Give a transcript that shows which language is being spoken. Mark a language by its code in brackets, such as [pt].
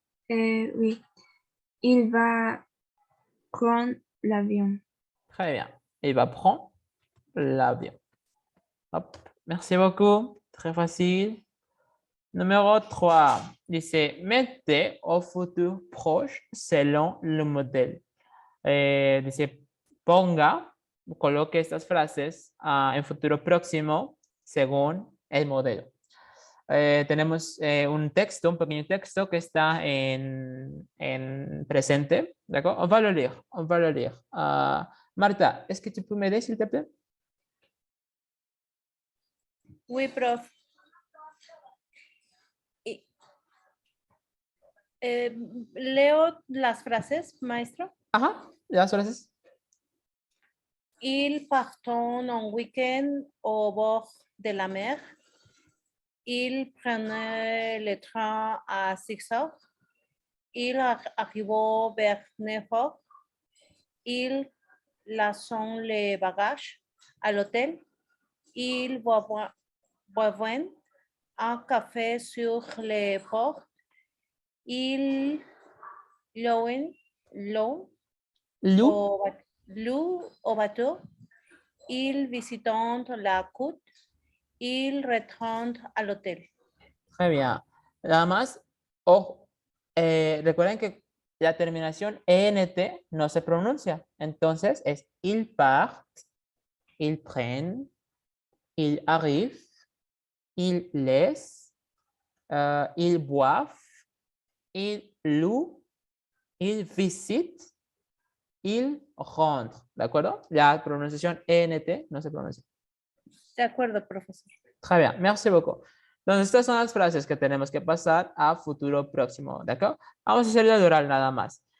[fr] Oui. Il va prendre l'avion. Très bien. Il va prendre l'avion. Hop. Merci beaucoup. Très facile. Numéro 3. [es] Dice, [fr] mete au futur proche selon le modèle. [es] Dice, ponga, coloque estas frases en futuro próximo según el modelo. Tenemos un texto, un pequeño texto que está en presente. [fr] D'accord? On va le lire. On va le lire. Marta, est-ce que tu peux m'aider, s'il te plaît? Oui, prof. [es] Leo las frases, maestro. Ajá, las frases. [fr] Ils partent en week-end au bord de la mer. Ils prennent le train à 6 heures. Ils arrivent vers 9 heures. Ils laissent les bagages à l'hôtel. Ils boivent un café sur le port. Ils loin, loin Lou. au bateau. Ils visitent la côte. Ils retournent à l'hôtel. Très bien. [es] Nada más, ojo, recuerden que la terminación ENT no se pronuncia. Entonces es [fr] ils partent, ils prennent, ils arrivent, ils laissent, ils boivent, ils louent, ils visitent, ils rentrent. [es] ¿De acuerdo? La pronunciación ENT no se pronuncia. De acuerdo, profesor. [fr] Très bien, merci beaucoup. [es] Entonces, estas son las frases que tenemos que pasar a futuro próximo, ¿de acuerdo? Vamos a hacer el oral nada más.